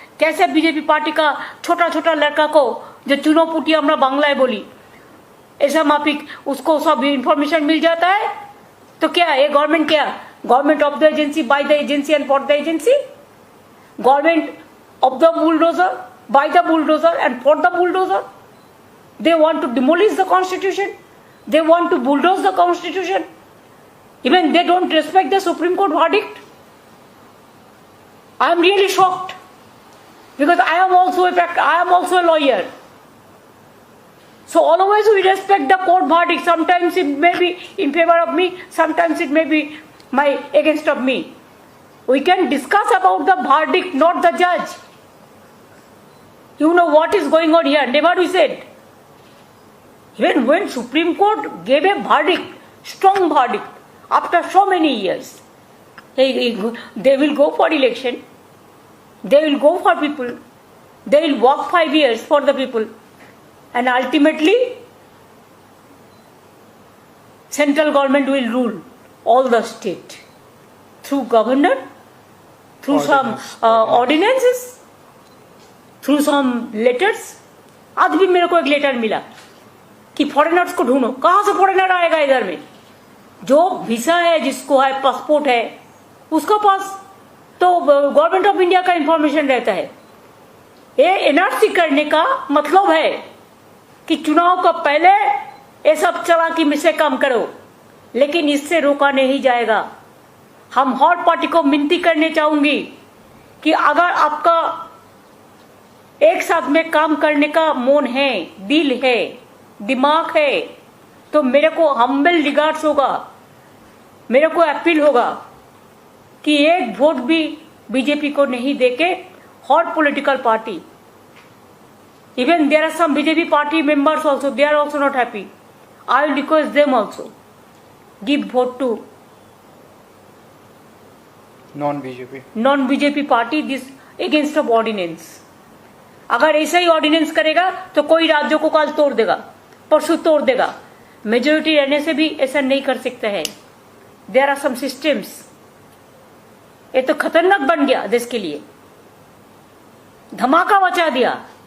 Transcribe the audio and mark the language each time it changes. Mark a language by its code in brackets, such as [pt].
[hi] कैसे BJP party का छोटा छोटा लड़का को जो चुनाव पुटी हमरा बांग्लाय बोली, ऐसा माफिक उसको सब इंफॉर्मेशन मिल जाता है। तो क्या ये [en] government, [hi] क्या [en] Government of the agency, by the agency and for the agency? Government of the bulldozer, by the bulldozer and for the bulldozer? They want to demolish the constitution. They want to bulldoze the constitution. Even they don't respect the Supreme Court verdict. I am really shocked because I am also a lawyer. So always we respect the court verdict. Sometimes it may be in favor of me, sometimes it may be against of me. We can discuss about the verdict, not the judge. You know what is going on here? Never we said. Even when Supreme Court gave a verdict, strong verdict, after so many years, they will go for election, they will go for people, they will work 5 years for the people, and ultimately, central government will rule all the state through governor, through some ordinances, through some letters. [hi] आज भी मेरे को एक letter मिला कि foreigners को ढूंढो। कहां से फॉरेनर आएगा इधर में? जो वीसा है, जिसको है पासपोर्ट है, उसका पास तो गवर्नमेंट ऑफ इंडिया का इंफॉर्मेशन रहता है। ये एनआरसी करने का मतलब है कि चुनाव का पहले ये सब चालाकी में से काम करो, लेकिन इससे रोका नहीं जाएगा। हम हर पार्टी को विनती करने चाहूंगी कि अगर आपका एक साथ में काम करने का मन है, दिल है, दिमाग है, तो मेरे को हम्बल रिगार्ड्स होगा, मेरे को अपील होगा कि एक वोट भी बीजेपी को नहीं देके हर political party, [en] even there are some BJP party members also, they are also not happy. I will request them also give vote to non-BJP party this against of ordinance. [hi] अगर ऐसा ही ordinance करेगा तो कोई राज्यों को कल तोड़ देगा, परसों तोड़ देगा। मेजोरिटी रहने से भी ऐसा नहीं कर सकता है। [en] There are some systems. [hi] ये तो खतरनाक बन गया देश के लिए, धमाका मचा दिया।